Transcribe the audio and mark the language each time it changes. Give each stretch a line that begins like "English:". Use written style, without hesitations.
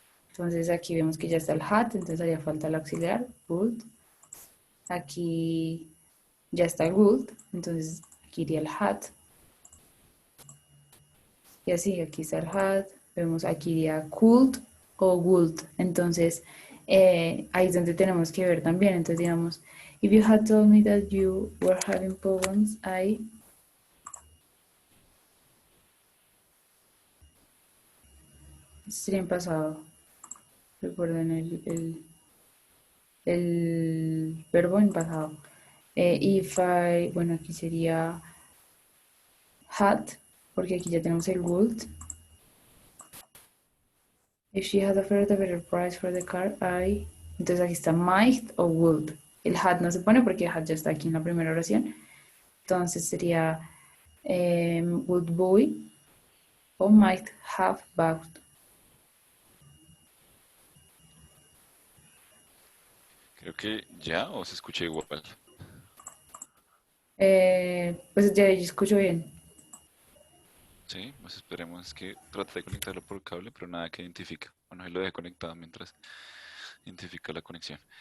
Spanish: Entonces aquí vemos que ya está el had, entonces haría falta el auxiliar, would. Aquí ya está el would, entonces aquí iría el had. Y así, aquí está el had, vemos aquí iría could o would. Entonces, ahí es donde tenemos que ver también. Entonces, digamos,
English: if you had told me that you were having problems, I
Spanish: sería en pasado. Recuerden el verbo en pasado. If I, bueno, aquí sería had, porque aquí ya tenemos el would.
English: If she had offered a better price for the car, I.
Spanish: Entonces aquí está might o would. El had no se pone porque had ya está aquí en la primera oración. Entonces sería would boy o
English: might have bought.
Spanish: Creo que ya o se escucha igual. Pues ya yo escucho bien. Sí, pues esperemos que trate de conectarlo por cable, pero nada que identifica. Bueno, ahí lo dejé conectado mientras identifica la conexión.